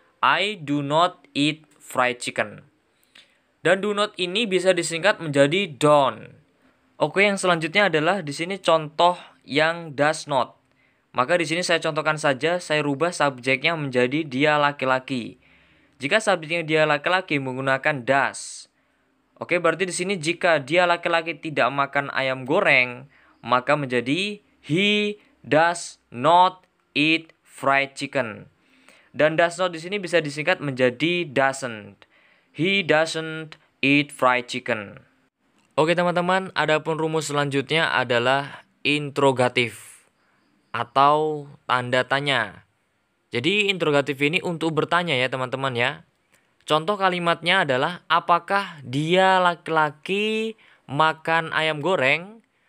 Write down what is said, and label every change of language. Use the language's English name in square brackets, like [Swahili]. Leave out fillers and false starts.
[English] I do not eat fried chicken. [Indonesian] Dan do not ini bisa disingkat menjadi don't. Oke, yang selanjutnya adalah di sini contoh yang does not. Maka di sini saya contohkan saja, saya rubah subjeknya menjadi dia laki-laki. Jika subjeknya dia laki-laki menggunakan does. Oke, berarti di sini jika dia laki-laki tidak makan ayam goreng, maka menjadi [English] he does not eat fried chicken. [Indonesian] Dan does not di sini bisa disingkat menjadi doesn't. [English] He doesn't eat fried chicken. [Indonesian] Oke teman-teman, adapun rumus selanjutnya adalah interrogatif atau tanda tanya. Jadi interrogatif ini untuk bertanya ya teman-teman ya. Contoh kalimatnya adalah apakah dia laki-laki makan ayam goreng?